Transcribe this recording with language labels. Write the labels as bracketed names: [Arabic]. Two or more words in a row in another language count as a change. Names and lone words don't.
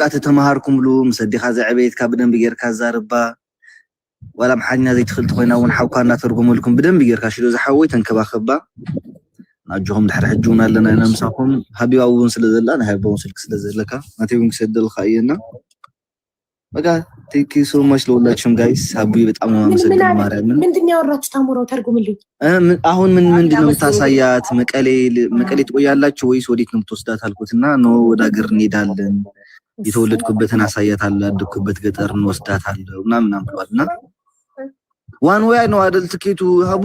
[Tigrinya] ተተማሃርኩምሉ ምሰዲኻ ዘዕበይትካ ብደንብ ጌርካ ዛርባ ወላ ምሓኛ ዘይትኽእል ኮይና እውን ሓውካ እናተርጎመልኩም ብደንብ ጌርካ ሽዶ ዝሓወይ ተንከባኸባ ናጅኹም ድሕሪ ሕጂ እውን ኣለና ኢና ምሳኹም ሃቢባ እውን ስለዘላ ናይ ሃቢባ እውን ስልክ ስለዘለካ ናተይ እውን ክሰደልካ እየና በቃ [English] thank you so much [Amharic] ለሁላችሁም ጋይስ። ሃቢ በጣም ነው የማመሰግነው። ማርያም ምንድን ነው ያወራችሁ? ታምሮ ተርጉምልኝ። አሁን ምንድን ነው የምታሳያት? መቀሌ ትቆያላችሁ ወይስ ወዴት ነው የምትወስዳት አልኩትና ነው ወደ ሀገር እንሄዳለን የተወለድኩበትን አሳያታለሁ ያደግኩበት ገጠር እንወስዳታለሁ ምናምን ብሏልና [English] one way [Amharic] ነው አይደል ትኬቱ ሀቡ?